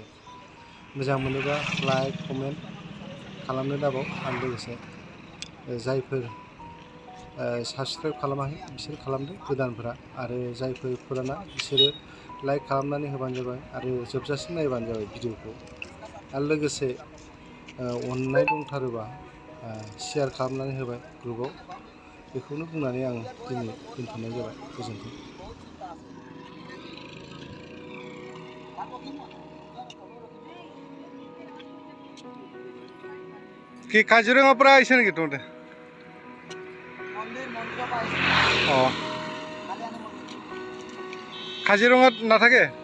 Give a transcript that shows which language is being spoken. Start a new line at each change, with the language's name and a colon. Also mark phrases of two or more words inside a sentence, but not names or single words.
Bodo: मोजां मोनोबा लाइक कमेन्ट खालामनो दाबाव, आरो लोगोसे जायफोर साबसक्राइब खालामाखै बिसोर खालामदो गोदानफोरा, आरो जायफोर फुराना बिसोरो लाइक खालामनानै होबानो जाबाय आरो जोबजासिम नायबानो जाबाय भिडिअखौ। आरो लोगोसे अननाय दंथारोबा शेयार खालामनानै होबाय ग्रुपआव। बेखौनो बुंनानै आं दिनै दोनथ'नाय जाबाय।
Assamese: गोजोन्थों। কি কাজিৰঙাৰ পৰা আহিছে নেকি তোমালোকে? অঁ, কাজিৰঙাত নাথাকে?